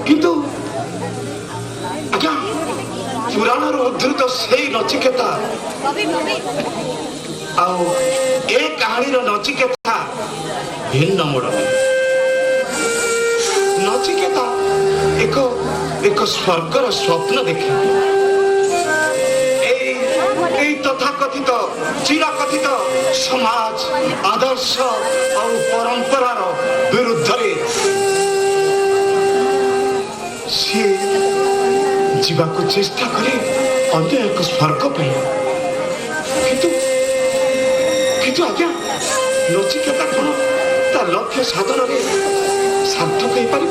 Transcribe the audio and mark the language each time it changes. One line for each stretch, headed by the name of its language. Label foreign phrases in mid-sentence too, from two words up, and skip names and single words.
Odia: କିନ୍ତୁ ଆଜ୍ଞା ପୁରାଣରୁ ଉଦ୍ଧୃତ ସେଇ ନଚିକେତା ଆଉ ଏ କାହାଣୀର ନଚିକେତା ଭିନ୍ନ ମୋଡ଼। ନଚିକେତା ଏକ ସ୍ୱର୍ଗର ସ୍ୱପ୍ନ ଦେଖେ। ଏଇ ତଥାକଥିତ ଚିରାକଥିତ ସମାଜ ଆଦର୍ଶ ଆଉ ପରମ୍ପରାର ବିରୁଦ୍ଧରେ ସିଏ ଯିବାକୁ ଚେଷ୍ଟା କରେ ଅନ୍ୟ ଏକ ସ୍ୱର୍ଗ ପାଇଁ। କିନ୍ତୁ ଆଜ୍ଞା ନଚିକେତା କ'ଣ ତା ଲକ୍ଷ୍ୟ ସାଧନରେ ସାର୍ଥକ ହେଇପାରିବ?